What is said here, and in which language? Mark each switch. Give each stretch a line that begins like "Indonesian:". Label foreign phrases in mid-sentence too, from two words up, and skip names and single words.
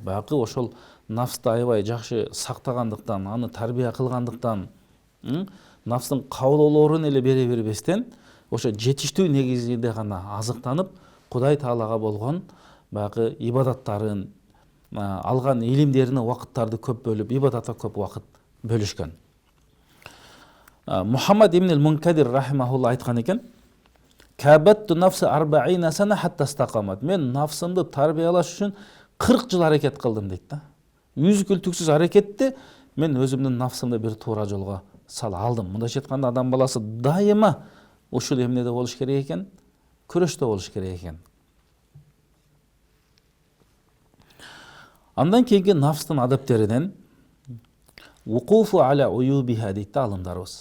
Kyrgyz: Баягы ошол нафсты аябай жакшы сактагандыктан, аны тарбия кылгандыктан, нафстын каулоолорун эле бере бербестен, ошо жетиштүү негизинде гана азыктанып, Кудай Таалага болгон баягы ибадаттарын, алган илимдерине убакыттарды көп бөлүп, ибадатка көп убакыт бөлүшкөн. Мухаммад ибн ал-Мункадир рахимахулла айткан экен:
Arabic: "كابدت نفسي 40 سنة حتى استقامت."
Kyrgyz: Мен нафсымды тарбиялаш үчүн 40 жыл аракет кылдым дейт да. Үзгүлтүксүз аракетте мен өзүмдүн нафсымды бир туура жолго сала алдым. Мындайча айтканда адам баласы дайыма ушул эмнеде болуш керек экен? Күрөштө болуш керек экен. Андан кийинки нафстын адептеринен
Arabic: الوقوف على عيوبها
Kyrgyz: дейт да алымдарыбыз.